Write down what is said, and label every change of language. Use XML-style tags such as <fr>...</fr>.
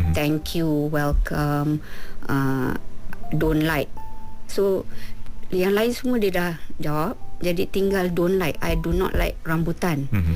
<en>Thank you, welcome, don't like.</en> <ms>So yang lain semua dia dah jawab. Jadi tinggal</ms> <en>don't like, I do not like rambutan.</en>